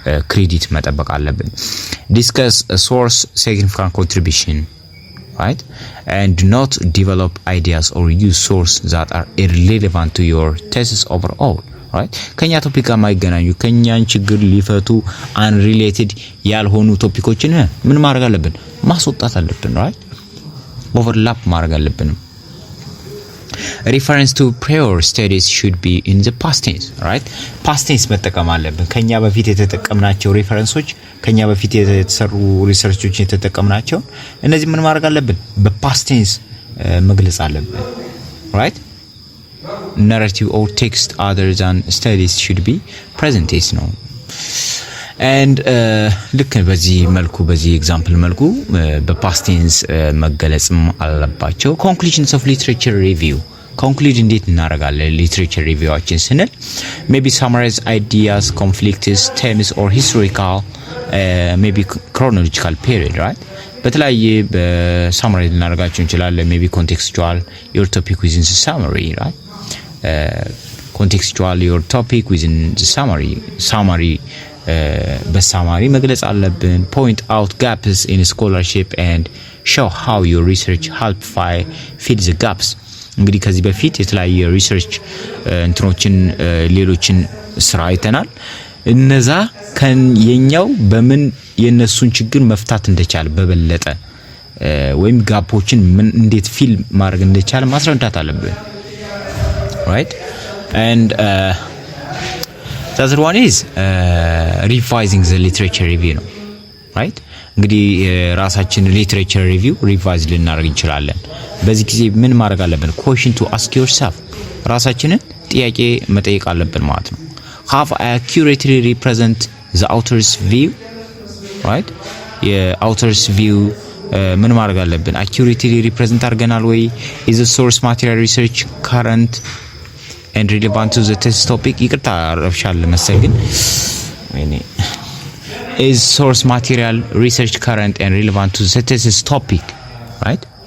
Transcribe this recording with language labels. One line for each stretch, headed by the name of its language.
Amharic: ክሬዲት መጠበቅ አለብን።
English: discuss a source significant contribution, right? And do not develop ideas or use sources that are irrelevant to your thesis overall, right?
Amharic: ከኛ ቶፒክ ጋር ማይገናኙ ከኛን ችግር ሊፈቱ unrelated ያልሆኑ ቶፒኮችን ምን ማድረግ አለብን? ማስወጣት አለብን፣ right?
English: overlap
Amharic: ማድረግ አለብን።
English: reference to prior studies should be in the past tense, right?
Amharic: past tense መጠቀም አለብን። ከኛ በፊት የተጠቀምናቸው ሪፈረንሶች ከኛ በፊት የተሰሩ ሪሰርቾችን የተጠቀምናቸው እነዚህ ምን ማድረግ አለብን? በpast tense መግለጽ አለብን፣ right?
English: narrative or text other than studies should be present tense ነው። and
Amharic: ልክ በዚህ መልኩ በዚህ ኤግዛምፕል መልኩ በpast tense መገለጽም አለባቸው።
English: conclusions of literature review conclude
Amharic: እንዴት እናደርጋለን?
English: literature reviewዎችን ስንል maybe summarize ideas, conflicts, themes or historical maybe chronological period, right?
Amharic: በተለያየ በsummary ልናደርጋቸው እንችላለን።
English: maybe contextual your topic within the summary, right? contextual your topic within the summary
Amharic: በሳማሪ መግለጽ አለብን።
English: point out gaps in scholarship and show how your research help fill the gaps።
Amharic: እንግዲህ ከዚህ በፊት የተለያየ ሪሰርች እንትኖችን ሌሎችን ስራ አይተናል። እነዛ የኛው በምን የነሱን ችግር መፍታት እንደቻለ በበለጠ ወይም ጋፖችን ምን እንዴት ፊል ማድረግ እንደቻለ ማስረዳት አለብን፣ right?
English: and the other one is revising the literature review ነው, right?
Amharic: እንግዲህ ራሳችን literature review revise ልናደርግ እንችላለን። በዚህ ጊዜ ምን ማድረግ አለብን?
English: question to ask yourself
Amharic: ራሳችንን ጥያቄ መጠየቅ አለብን ማለት ነው።
English: have accurately represent the author's view, right?
Amharic: የauthor's view ምን ማድረግ አለብን?
English: accurately represent
Amharic: አድርገናል ወይ?
English: is the source material research current and relevant to the test topic?
Amharic: ይቅርታ ረፍሻል መሰግን
English: is source material research current and relevant to the test topic, right?